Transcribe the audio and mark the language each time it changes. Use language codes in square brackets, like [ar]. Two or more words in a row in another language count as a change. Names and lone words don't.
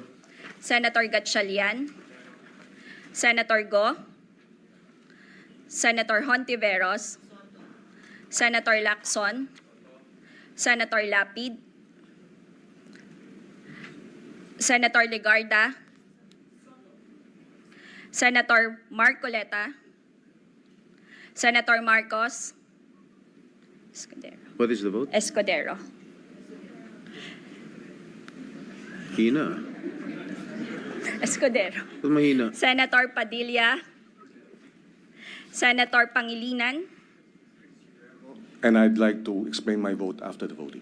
[en] Senator Gatchalian, Senator Go, Senator Hontiveros, Senator Lacson, Senator Lapid, Senator Legarda, Senator Marcoleta, Senator Marcos, What is the vote? Escudero. [tl] Hina. [en] Escudero. [tl] Ba't mahina? [en] Senator Padilla, Senator Pangilinan, And I'd like to explain my vote after the voting.